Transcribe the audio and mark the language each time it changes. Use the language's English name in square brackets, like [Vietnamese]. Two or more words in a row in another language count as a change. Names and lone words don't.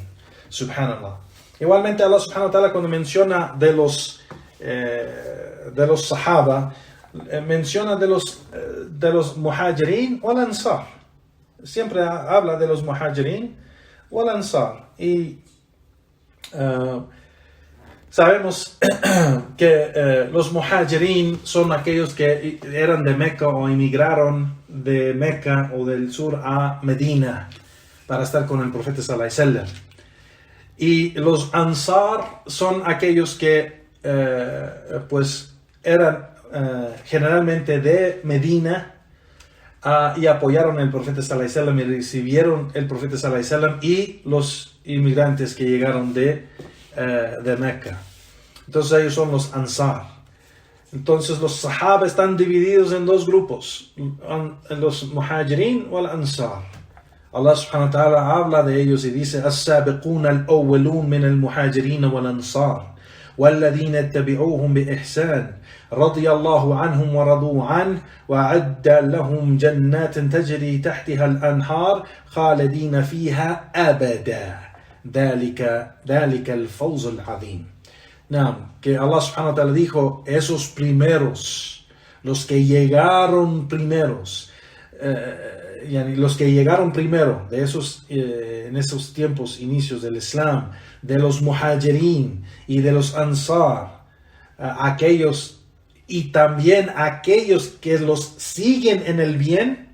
[Spanish] Subhanallah. Igualmente [Arabic] الله سبحانه وتعالى, [Spanish] cuando menciona de los sahaba, menciona de los muhajirin o ansar. Siempre habla de los muhajirin o ansar. Y sabemos que los muhajirin son aquellos que eran de Meca o emigraron de Meca o del sur a Medina para estar con el profeta [Arabic] صلى الله عليه وسلم. [Spanish] Y los ansar son aquellos que pues eran generalmente de Medina y apoyaron al profeta [Arabic] صلى الله عليه وسلم [Spanish] y recibieron el profeta [Arabic] صلى الله عليه وسلم [Spanish] y los inmigrantes que llegaron de Meca. Entonces ellos son los ansar. Entonces los sahaba están divididos en dos grupos, los muhajirin o el ansar. [Arabic] الله سبحانه وتعالى [Spanish] habla de ellos y dice: [Arabic] السابقون الأولون من المهاجرين والأنصار والذين اتبعوهم بإحسان رضي الله عنهم ورضوا عنه وأعد لهم جنات تجري تحتها الأنهار خالدين فيها أبدا ذلك الفوز العظيم. [Spanish] Que [Arabic] الله سبحانه وتعالى [Spanish] dijo: esos primeros, los que llegaron primeros, los que llegaron primero de esos, en esos tiempos, inicios del Islam, de los muhajirin y de los ansar, aquellos y también aquellos que los siguen en el bien.